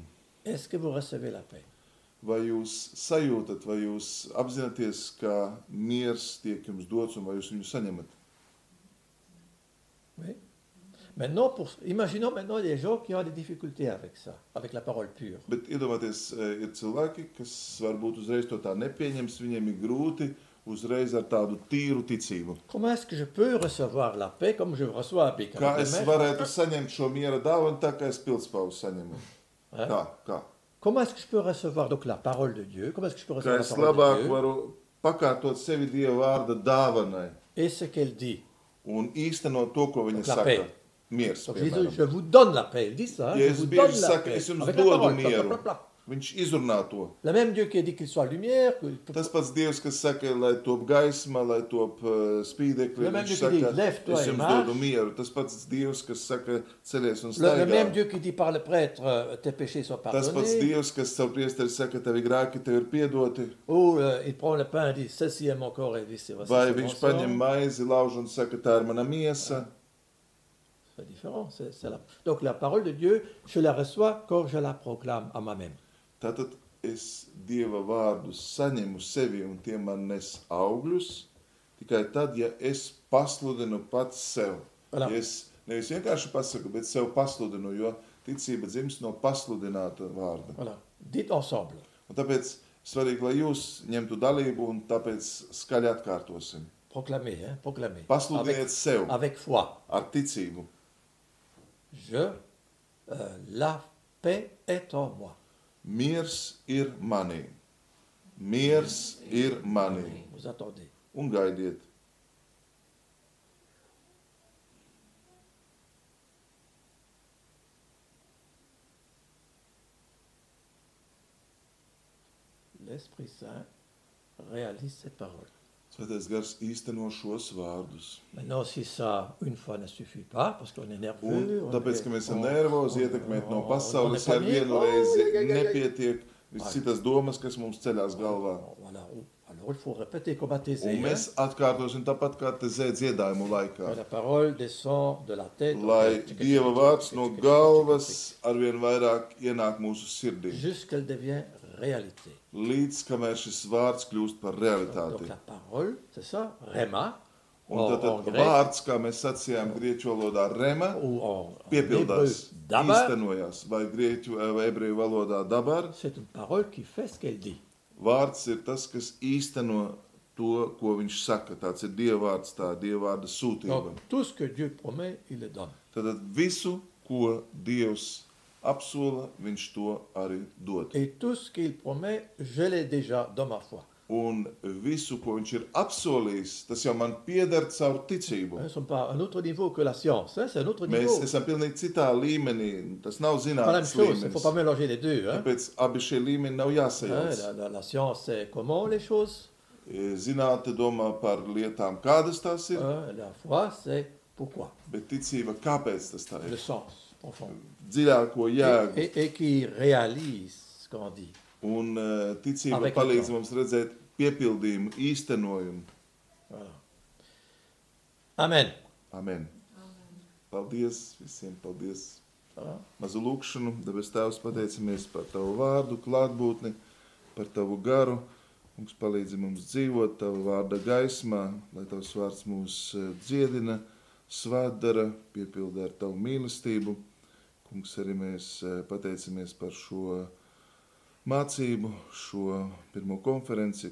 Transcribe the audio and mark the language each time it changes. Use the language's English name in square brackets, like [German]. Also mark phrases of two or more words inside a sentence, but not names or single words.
[French] Est-ce que vous recevez la paix? [Latvian] Vai jūs sajūtat, vai jūs apzināties, ka miers tiek jums dots un vai jūs viņu saņemat? [French] Oui. Maintenant, imaginons maintenant des gens qui ont des difficultés avec ça, avec la parole pure. [Latvian] Bet iedomājieties, ir cilvēki, kas varbūt uzreiz to tā nepieņems, viņiem ir grūti uzreiz ar tādu tīru ticību. [French] Comment est-ce que je peux recevoir la paix comme je reçois un bic? [Latvian] Kā [French] avec [Latvian] es [French] les mains? [Latvian] varētu saņemt šo miera dāvanu, tā kā es pilspauzu saņemu? [French] Hein? [Latvian] Kā? [French] Comment est-ce que je peux recevoir donc la parole de Dieu? Comment est-ce que je peux [Latvian] Kā [French] recevoir [Latvian] es [French] la parole [Latvian] labāk [French] de Dieu? [Latvian] varu pakārtot sevi Dieva vārda dāvanai [French] Et ce qu'elle dit. [Latvian] un īstenot to, ko viņa [French] Donc, la [Latvian] saka. [French] paix. [Latvian] Miers, [French] Donc Jésus, [Latvian] piemēram. [French] je vous donne la paix. Il dit ça. Hein? Jésus Je vous [Latvian] bieži [French] donne la [Latvian] saka, [French] paix. [Latvian] es jums [French] Avec la [Latvian] dodu [French] parole. [Latvian] mieru. Pla, pla, pla. Viņš izrunā to. [French] Le même Dieu qui a dit qu'il soit lumière, [Latvian] Tas pats Dievs, kas saka, lai top gaisma, lai top spīdekļi, [French] Le même [Latvian] viņš [French] Dieu qui [Latvian] saka, [French] dit, lève-toi [Latvian] es [French] et [Latvian] jums [French] marche. [Latvian] dodu mieru. Tas pats Dievs, kas saka, celies un [French] le même [Latvian] staigā. [French] Dieu qui dit par le prêtre, tes péchés sont [Latvian] Tas pats [French] pardonnés. [Latvian] Dievs, kas savu priesteri saka, tavi grēki tev ir piedoti. [French] Ou il prend le pain et dit, ceci est mon corps et voici [Latvian] Vai [French] c'est mon [Latvian] viņš [French] sang. [Latvian] paņem maizi, lauž un saka, tā ir mana miesa. [French] C'est différent. Donc la parole de Dieu, je la reçois quand je la proclame à moi-même. [Latvian] Tātad es Dieva vārdu saņemu sevi un tie man nes augļus, tikai tad, ja es pasludinu pats sev. [French] Voilà. [Latvian] Ja es nevis vienkārši pasaku, bet sev pasludinu, jo ticība dzimst no pasludināta vārda. [French] Voilà. Dites ensemble. [Latvian] Un tāpēc svarīgi, lai jūs ņemtu dalību un tāpēc skaļi atkārtosim. [French] Proclamez, hein, proclamez. [Latvian] Pasludiniet sev [French] Avec foi. [Latvian] ar ticību. [French] La paix est en moi. [Latvian] Miers ir manī. Miers ir manī. [French] Vous attendez. [Latvian] Un gaidiet. [French] L'Esprit Saint réalise cette parole. [Latvian] Svētais gars īsteno šos vārdus. [French] Maintenant, si ça, une fois, ne suffit pas, parce qu'on est [Latvian] Un [French] nerveux... [Latvian] tāpēc, ka mēs esam nervozi, ietekmēt no pasaules, ja vienu reizi nepietiek viss citas domas, kas mums ceļās galvā. [French] Voilà. Alors, il faut répéter comme à Thésée. [Latvian] Un mēs atkārtosim tāpat kā te dziedājumu laikā. [French] La parole descend de la tête. [Latvian] Lai Dieva vārds no galvas arvien vairāk ienāk mūsu sirdī. [French] Jusqu'elle devient réalité. [Latvian] Līdz, kamēr šis vārds kļūst par [French] Donc [Latvian] realitāti. [French] la parole, c'est ça, rema, [Latvian] Un [French] en [Latvian] tad [French] grec, [Latvian] vārds, kā mēs sacījām grieķu valodā rema, [French] ou en [Latvian] piepildās, [French] hébreu, dabar, [Latvian] īstenojās, vai grieķu vai ebreju valodā dabar. [French] c'est une parole qui fait ce qu'elle dit. [Latvian] Vārds ir tas, kas īsteno to, ko viņš saka. Tāds ir Dievvārds, tā Dievvārda sūtība. [French] Donc tout ce que Dieu promet, il le donne. [Latvian] Tad visu, ko Dievs apsola, viņš to arī dod. [French] Et tout ce qu'il promet, je l'ai déjà dans ma foi. [Latvian] Un visu, ko viņš ir apsolījis, tas jau man pieder caur ticību. [French] Nous ne sommes pas à un autre niveau que la science, hein, c'est un autre [Latvian] Mēs [French] niveau. [Latvian] esam pilnīgi citā līmenī. Tas nav [French] C'est pas la même [Latvian] zinātnes [French] chose, il ne faut [Latvian] līmenis. [French] pas mélanger les deux. Hein. [Latvian] Tāpēc abi šie līmeņi nav [French] Hein, [Latvian] jāsajauc. [French] la science, c'est comment les choses. [Latvian] Zinātne domā par lietām, kādas tās ir, [French] Hein, la foi, c'est pourquoi. [Latvian] bet ticība, kāpēc tas tā [French] Le [Latvian] ir? [French] sens profond. [Latvian] Dziļāko jēgu. [French] Et qui réalise ce qu'on dit. [Latvian] Un ticība [French] Avec [Latvian] palīdz [French] le [Latvian] mums redzēt piepildījumu, īstenojumu. [French] Voilà. Amen. Amen. [Latvian] Paldies visiem, paldies. [French] Ça va? [Latvian] Mazu lūkšanu, debes Tēvs, pateicamies par Tavu vārdu, klātbūtni, par Tavu garu. Kungs palīdzi mums dzīvot Tava vārda gaismā, lai Tavs vārds mūs dziedina, svētdara, piepilda ar Tavu mīlestību. Kungs, arī mēs pateicamies par šo mācību, šo pirmo konferenci.